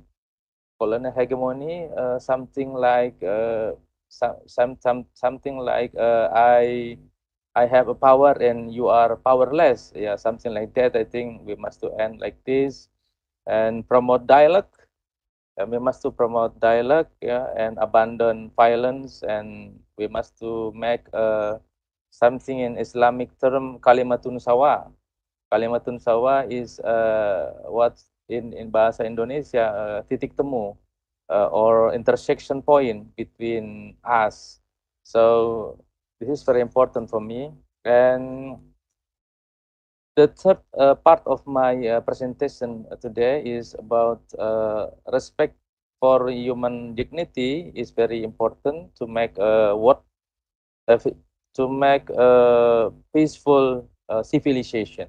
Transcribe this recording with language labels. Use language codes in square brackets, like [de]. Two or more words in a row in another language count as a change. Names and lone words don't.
[en] Colonial hegemony, something like something like I have a power and you are powerless. Yeah, something like that. I think we must to end like this and promote dialogue. We must to promote dialogue, yeah, and abandon violence, and we must to make something in Islamic term [ar] كلمة سواء. كلمة سواء [en] is what in bahasa Indonesia [id] titik temu [en] or intersection point between us. So this is very important for me. And the third part of my presentation today is about respect for human dignity is very important to make to make a peaceful civilization.